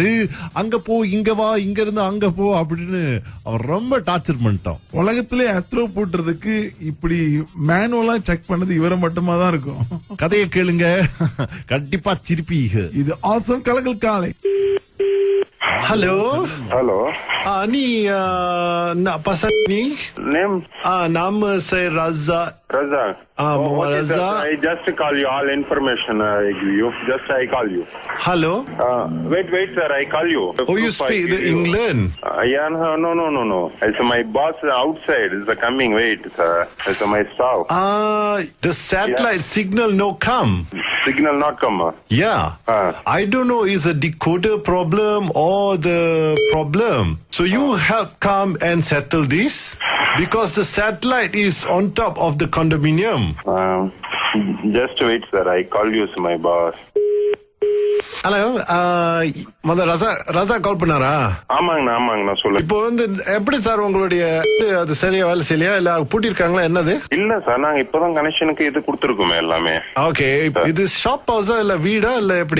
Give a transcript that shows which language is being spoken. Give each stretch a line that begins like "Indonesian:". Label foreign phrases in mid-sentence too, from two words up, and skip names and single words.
Tamil: அங்க போ, இங்க வா, இங்க இருந்து அங்க போ அப்படின்னு அவர் ரொம்ப டார்ச்சர் பண்ணிட்டோம். உலகத்திலே அஸ்ட்ரோ போட்டுறதுக்கு இப்படி
English: manually check
Tamil: பண்ணது இவரை மட்டுமா தான் இருக்கும். கதையை கேளுங்க, கண்டிப்பா சிரிப்பீங்க. இது ஆசம் கலகல் காலை.
English: ஹலோ ஹலோ.
Malay: நீ pasal ni
English: Name?
Malay: nama saya Razak. Razak. Muhammad Okay, sir. Razak.
English: I just call you. All information I give you. Just I call you. Hello. Wait, sir. I call you. Oh, you speak the England? Yeah, no. It's my boss outside. It's coming. Wait, sir. It's my staff. The satellite signal no come. Signal not come. Yeah. I don't know is a decoder problem or the problem. So you help come and settle this because the satellite is on top of the condominium. Just wait, sir. I call you, my boss.
Tamil: ஹலோ, ரசா கால் பண்ணாரா? ஆமாங்கண்ணா சொல்லுங்க. இப்போ வந்து எப்படி சார் உங்களுடைய அது சரியா வேலை செய்யலையா இல்ல பூட்டிருக்காங்களா என்னது? இல்ல சார், நாங்க இப்பதான் கனெக்ஷனுக்கு இது கொடுத்துருக்கோமே எல்லாமே. ஓகே, இது
English: shop house
Tamil: இல்ல வீடா இல்ல எப்படி?